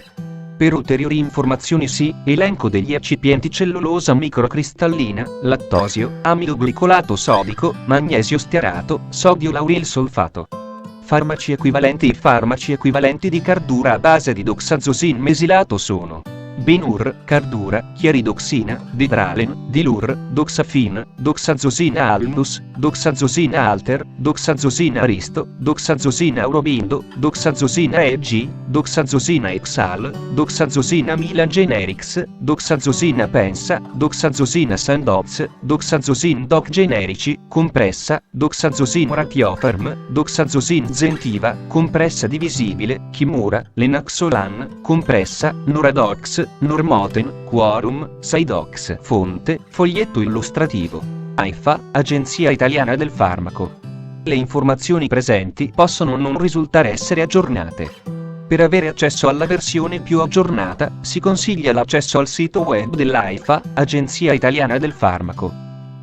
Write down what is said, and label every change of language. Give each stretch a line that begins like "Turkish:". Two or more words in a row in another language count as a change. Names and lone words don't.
Italian: Per ulteriori informazioni see elenco degli eccipienti: cellulosa microcristallina, lattosio, amido glicolato sodico, magnesio stearato, sodio lauril solfato. Farmaci equivalenti. I farmaci equivalenti di cardura a base di doxazosina mesilato sono Benur, Cardura, Chiaridoxina, Dedralen, Dilur, Doxafin, Doxazosina Alnus, Doxazosina Alter, Doxazosina Aristo, Doxazosina Aurobindo, Doxazosina EG, Doxazosina Exal, Doxazosina Milan Generics, Doxazosina Pensa, Doxazosina Sandoz, Doxazosina Doc Generici, compressa, Doxazosina Ratiofarm, Doxazosina Zentiva, compressa divisibile, Kimura, Lenaxolan, compressa, Nuradox, Normoten, Quorum, Sidox. Fonte, foglietto illustrativo. AIFA, Agenzia Italiana del Farmaco. Le informazioni presenti possono non risultare essere aggiornate. Per avere accesso alla versione più aggiornata, si consiglia l'accesso al sito web dell'AIFA, Agenzia Italiana del Farmaco.